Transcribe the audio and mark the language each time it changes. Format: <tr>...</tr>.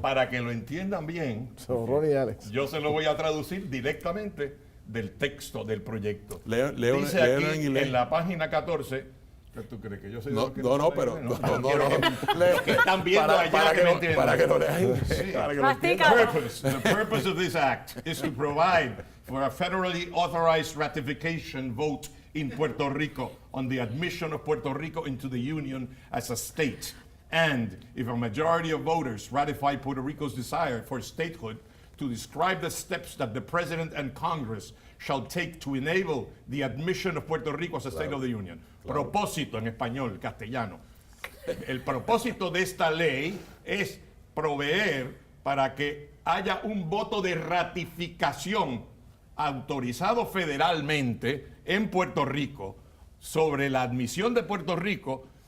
<es>para que lo entiendan bien, Son Ronnie y Alex. yo se lo voy a traducir directamente del texto del proyecto. Leo Dice léelo aquí en inglés. en la página 14. ¿Qué tú crees que yo soy? No, de los que sabe pero inglés? no. Los que están viendo allá que lo entiendan. para que lo leas en inglés, Sí. para que lo Mastícalo. entiendas.</es> <en>The purpose of this act is to provide for a federally authorized ratification vote in Puerto Rico on the admission of Puerto Rico into the Union as a state. And if a majority of voters ratify Puerto Rico's desire for statehood, to describe the steps that the President and Congress shall take to enable the admission of Puerto Rico as a state of the Union.</en> <es>Propósito en español, castellano. El propósito de esta ley es proveer para que haya un voto de ratificación autorizado federalmente en Puerto Rico sobre la admisión de Puerto Rico</es>